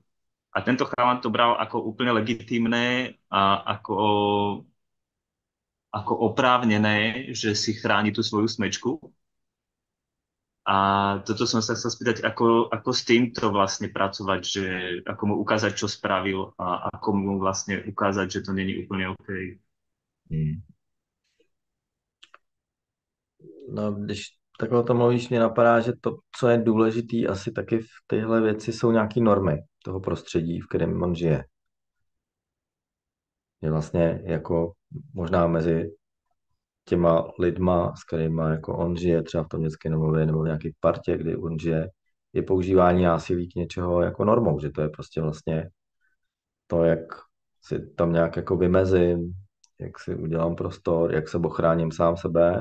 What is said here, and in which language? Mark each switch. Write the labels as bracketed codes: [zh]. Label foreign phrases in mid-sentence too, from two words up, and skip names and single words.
[sk] A tento chalan to bral ako úplne legitímne a ako oprávnené, že si chráni tú svoju smečku. A toto som sa chcel spýtať, ako s týmto vlastne pracovať, že ako mu ukázať, čo spravil a ako mu vlastne ukázať, že to není úplne OK. Hmm. [cs] No, když takhle to mluvíš, mě napadá, že to, co je důležitý asi taky v téhle věci, jsou nějaké normy toho prostředí, v kterém on žije. Je vlastně jako možná mezi těma lidma, s kterými jako on žije, třeba v tom dětském domově nebo v nějaké partě, kdy on žije, je používání násilí k něčeho jako normou, že to je prostě vlastně to, jak si tam nějak jako vymezím, jak si udělám prostor, jak se ochráním sám sebe.